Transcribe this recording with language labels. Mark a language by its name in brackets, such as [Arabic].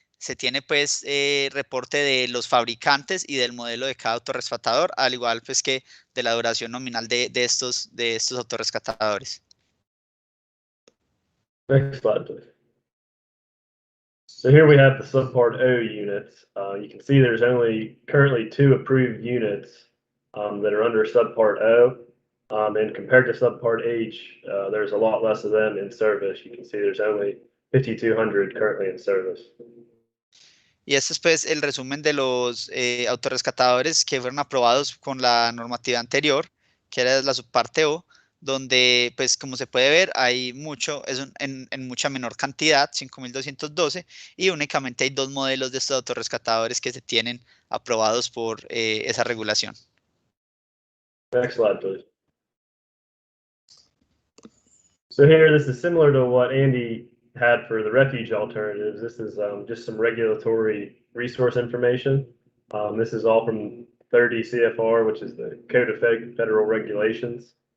[Spanish] Se tiene, pues, reporte de los fabricantes y del modelo de cada autorrescatador, al igual, pues, que de la duración nominal de estos autorrescatadores. [English] Next slide, please. So here we have the subpart O units. You can see there's only currently 2 approved units that are under subpart O. And compared to subpart H, there's a lot less of them in service. You can see there's only 5,200 currently in service. [Spanish] Y este es, pues, el resumen de los autorrescatadores que fueron aprobados con la normativa anterior, que era la subparte O, donde, pues, como se puede ver, hay mucho, en mucha menor cantidad, 5.212, y únicamente hay 2 modelos de estos autorrescatadores que se tienen aprobados por esa regulación. [English] Next slide, please. So here, this is similar to what Andy had for the refuge alternatives. This is just some regulatory resource information. This is all from 30 CFR, which is the Code of Federal Regulations.